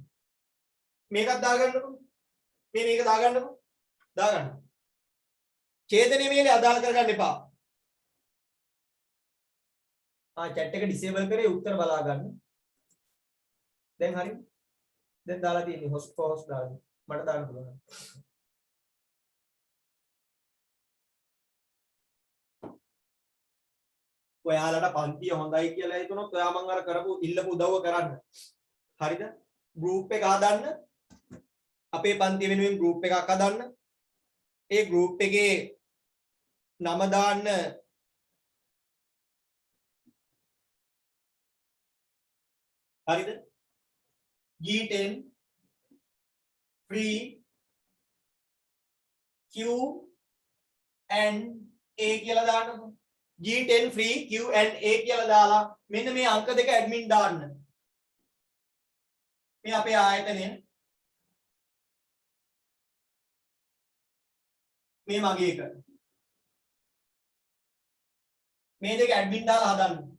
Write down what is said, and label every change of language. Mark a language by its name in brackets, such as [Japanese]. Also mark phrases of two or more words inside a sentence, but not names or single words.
[Sinhala] මේකත් දාගන්නකො. මේක දාගන්නකො. දාගන්න. ඡේදනයේ මේලේ අදාළ කරගන්න එපා. chat එක disable කරේ උත්තර බලා ගන්න. දැන් හරි. දැන් දාලා තියෙන්නේ [English] host for host [Sinhala] දාන්න. මට දාන්න පුළුවන්. ඔයාලට පන්තිය හොඳයි කියලා හිතනොත් ඔයා මං අර කරපු ඉල්ලපු උදව්ව කරන්න. හරිද? group එක හදන්න. අපේ පන්තිය වෙනුවෙන් group එකක් හදන්න. ඒ group එකේ නම දාන්න හරිද? G10 free Q and A කියලා දාන්නකො. G10 free Q and A කියලා දාලා මෙන්න මේ අංක දෙක ඇඩ්මින් දාන්න. මේ අපේ ආයතනය. මේ මගේ එක. මේ දෙක ඇඩ්මින් දාලා හදන්න.